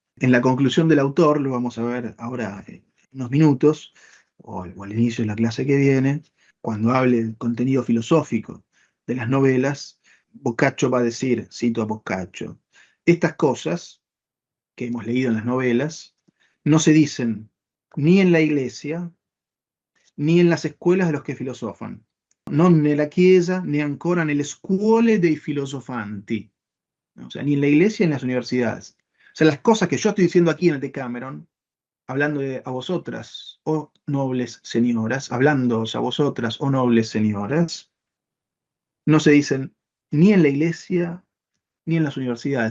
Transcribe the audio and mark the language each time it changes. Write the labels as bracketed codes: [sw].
[es] En la conclusión del autor, lo vamos a ver ahora en unos minutos, o al inicio de la clase que viene, cuando hable del contenido filosófico de las novelas, Boccaccio va a decir, cito a Boccaccio, estas cosas que hemos leído en las novelas no se dicen ni en la iglesia ni en las escuelas de los que filosofan. [it] Non nella Chiesa né ancora nelle scuole dei filosofanti. [es] O sea, ni en la iglesia ni en las universidades. O sea, las cosas que yo estoy diciendo aquí en el Decameron, hablando a vosotras, oh nobles señoras, hablándoos a vosotras, oh nobles señoras, no se dicen ni en la iglesia ni en las universidades.